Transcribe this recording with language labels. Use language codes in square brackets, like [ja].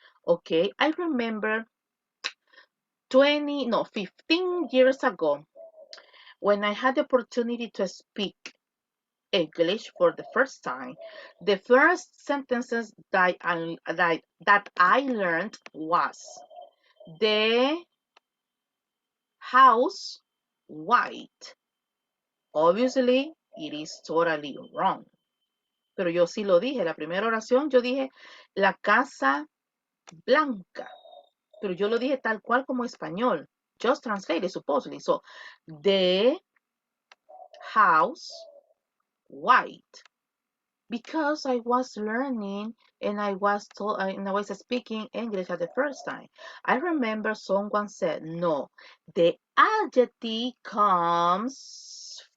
[en] Okay, I remember 15 years ago, when I had the opportunity to speak English for the first time, the first sentences that I learned was the house white. Obviously, it is totally wrong. [es] Pero yo sí lo dije, la primera oración yo dije la casa blanca. Pero yo lo dije tal cual como español. [en] Just translated supposedly. So, the house white. Because I was learning and I was speaking English at the first time. I remember someone said, no, the adjective comes